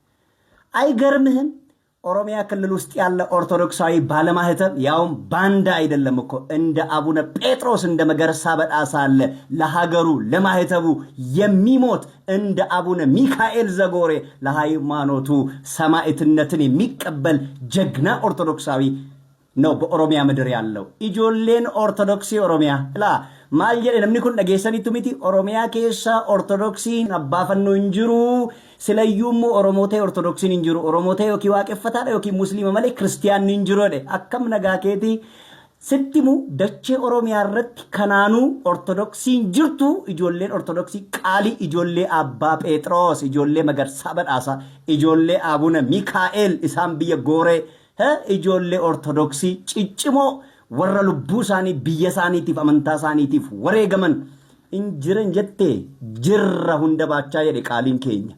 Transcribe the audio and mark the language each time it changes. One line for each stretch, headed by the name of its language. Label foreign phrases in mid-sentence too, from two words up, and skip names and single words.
Amharic: አይገርምህም? ኦሮሚያ ክልል ውስጥ ያለ ኦርቶዶክሳዊ ባለማህተብ ያውም ባንዳ አይደለም እኮ እንደ አቡነ ጴጥሮስ እንደ መገርሳ በጣሳ አለ ለሀገሩ ለማህተቡ የሚሞት እንደ አቡነ ሚካኤል ዘጎሬ ለሃይማኖቱ ሰማዕትነትን የሚቀበል ጀግና ኦርቶዶክሳዊ ነው በኦሮሚያ ምድር ያለው።
Oromo: ijoolleen ortodoksii Oromiyaa la maal jedhe namni kun dhageessanitu miti oromiyaa keessa ortodoksiin abbaa fannoo hin jiru silayyuu immoo oromoo ta'e ortodoksiin hin jiru oromoo ta'e yookiin waaqeffataadha yookiin musliima malee kiristiyaanni hin jiru jedhe akkam nagaa keetii sittimu dachee oromiyaa irratti kanaanuu ortodoksiin jirtu ijoolleen ortodoksii qaalii ijoollee abbaa Phexros ijoollee Magarsaa Badhaasaa ijoollee abuna Mikaa'el isaan biyya Gooree ijoollee ortodoksii ciccimoo warra lubbuu isaanii biyya isaaniitiif amantaa isaaniitiif wareegaman injiran jettee jirra hunda baachaa jedhe qaaliin keenya.